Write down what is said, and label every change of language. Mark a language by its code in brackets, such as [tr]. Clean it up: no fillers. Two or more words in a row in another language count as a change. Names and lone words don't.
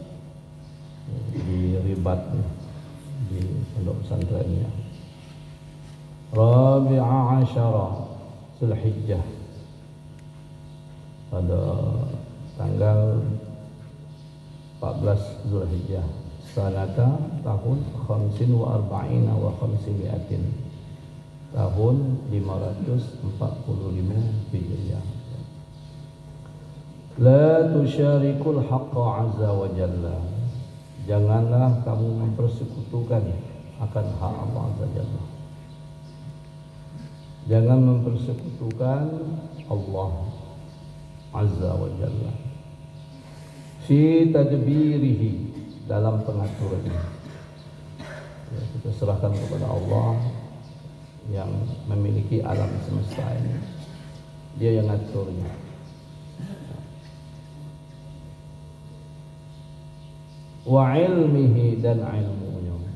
[id] di ribat, di pondok pesantrennya, [ar] رابع عشر ذي الحجة, [id] pada tanggal 14 Zulhijjah, sanata tahun 45 wa 500, tahun 545 Hijriah. [ar] لا تشرك الحق عز وجل, [id] janganlah kamu mempersekutukan akan hak Allah [ar] عز جل. [id] Jangan mempersekutukan Allah [ar] عز وجل في تدبيره, [id] dalam pengaturannya. Ya, kita serahkan kepada Allah yang memiliki alam semesta ini. Dia yang ngaturnya. [ar] وعلمه, [id] dan ilmunya.